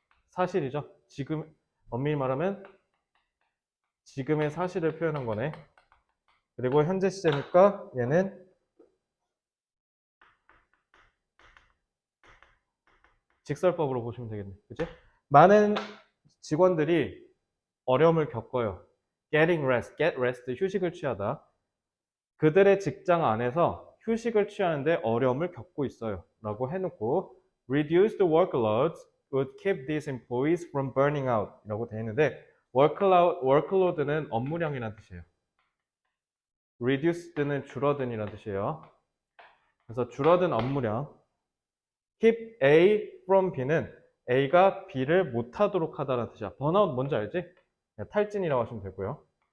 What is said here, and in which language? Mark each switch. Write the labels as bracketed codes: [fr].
[ko] 사실이죠. 지금 엄밀히 말하면 지금의 사실을 표현한 거네. 그리고 현재 시제니까 얘는 직설법으로 보시면 되겠네. 그치? 많은 직원들이 어려움을 겪어요. [en] getting rest, get rest, [ko] 휴식을 취하다. 그들의 직장 안에서 휴식을 취하는데 어려움을 겪고 있어요. 라고 해놓고 [en] reduce the workloads would keep these employees from burning out [ko] 라고 되어 있는데 workload는 업무량이라는 뜻이에요. reduced는 줄어든이라는 뜻이에요. 그래서 줄어든 업무량. keep A from B는 A가 B를 못하도록 하다라는 뜻이야. 번아웃 뭔지 알지? 탈진이라고 하시면 되고요.